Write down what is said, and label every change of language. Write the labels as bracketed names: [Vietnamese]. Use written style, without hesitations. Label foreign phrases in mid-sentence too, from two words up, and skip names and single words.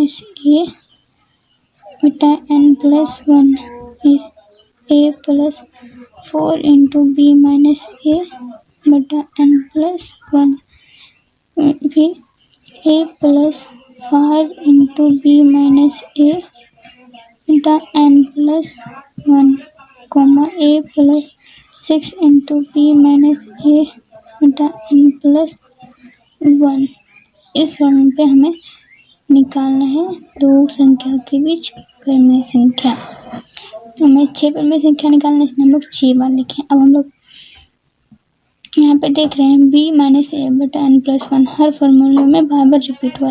[Hindi] a/n+1 a + 4 × b - a/n+1 फिर a + 5 × b - a/n+1 कोमा a + 6 × b - a/n+1। इस फॉर्मूले पे हमें निकालना है दो संख्या के बीच परिमेय संख्या। हमें 6 परिमेय संख्या निकालना है, इसलिए हम लोग 6 बार लिखे। अब हम लोग यहाँ पे देख रहे हैं b - a/n+1 हर फॉर्मूले में बार बार रिपीट हुआ है।